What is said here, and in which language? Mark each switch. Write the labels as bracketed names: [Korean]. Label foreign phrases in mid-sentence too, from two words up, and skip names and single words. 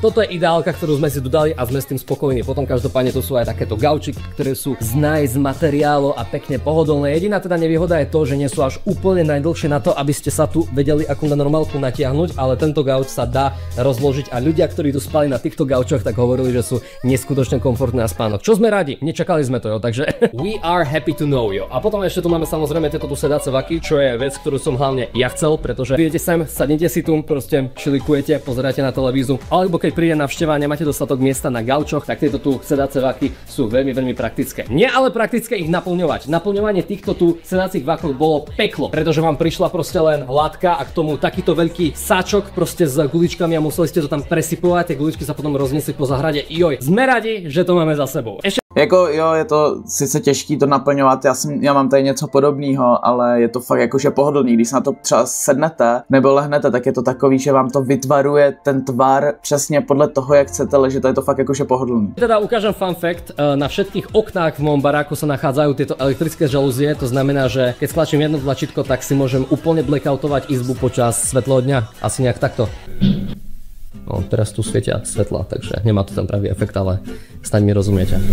[Slovak] Toto je ideálka, ktorú sme si dodali a sme s tým spokojní. Potom každopádne to sú aj takéto gaučiky, ktoré sú z nice materiálu a pekne pohodlné. Jediná teda nevýhoda je to, že nie sú až úplne najdlhšie na to, aby ste sa tu vedeli ako na normálku natiahnuť, ale tento gauč sa dá rozložiť a ľudia, ktorí tu spali na týchto gaučoch, tak hovorili, že sú neskutočne komfortné na spánok. Čo sme radi, nečakali sme to, jo, takže [English] we are happy to know, [Slovak] jo. A potom ešte tu máme samozrejme tieto tu sedace vaky, čo je vec, ktorú som hlavne ja chcel, pretože prídete sem, sadnite si tu, proste šilikujete, pozeráte na televízu, alebo keď príde navšteva a nemáte dostatok miesta na gaučoch, tak tieto tu sedace vaky sú veľmi praktické. Nie ale praktické ich naplňovať. Naplňovanie týchto tu sedacích vakov bolo peklo, pretože vám prišla proste len hladka a k tomu takýto veľký sáčok proste s guličkami a museli ste to tam presypovať, tie guličky sa potom rozniesli po zahrade. Joj, sme radi, že to máme za sebou. [Czech] Jako jo, je to sice těžký to naplňovat, já mám tady něco podobného, ale je to fakt jakože pohodlný, když na to třeba sednete nebo lehnete, tak je to takový, že vám to vytvaruje ten tvar přesně podle toho, jak chcete ležet, je to fakt jakože pohodlný. [Slovak] Teda ukážem [English] fun fact, [Slovak] na všetkých oknách v mojom baráku sa nachádzajú tieto elektrické žalúzie, to znamená, že keď stlačím jedno tlačítko, tak si môžem úplne blackoutovať izbu počas svetlého dňa, asi nejak takto. No, teraz tu svietia svetla, takže nemá to ten pravý efekt, ale snáď mi rozumiete.